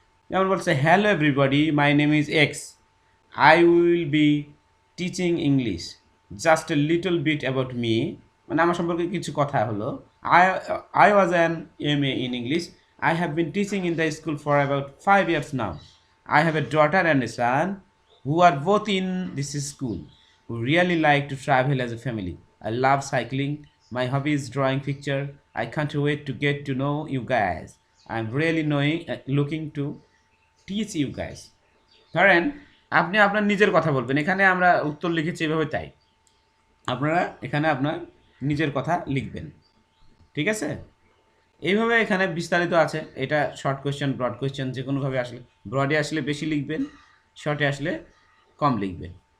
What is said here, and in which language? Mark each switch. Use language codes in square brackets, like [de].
[bn] যেমন বলছে, [en] hello everybody, my name is X, I will be teaching English, just a little bit about me, [bn] মানে আমার সম্পর্কে কিছু কথা হলো। [en] I I was an MA in English, I have been teaching in the school for about 5 years now, I have a daughter and a son who are both in this school, who really like to travel as a family. I love cycling. My hobby is drawing picture. I can't wait to get to know you guys. I'm really looking to teach you guys. [bn] ধরেন আপনি আপনার নিজের কথা বলবেন, এখানে আমরা উত্তর লিখেছি এভাবে, তাই আপনারা এখানে আপনার নিজের কথা লিখবেন, ঠিক আছে? এইভাবে এখানে বিস্তারিত আছে, এটা শর্ট কোয়েশ্চেন, ব্রড কোয়েশ্চেন, যে কোনোভাবে আসলে, ব্রডে আসলে বেশি লিখবেন, শর্টে আসলে কম লিখবেন।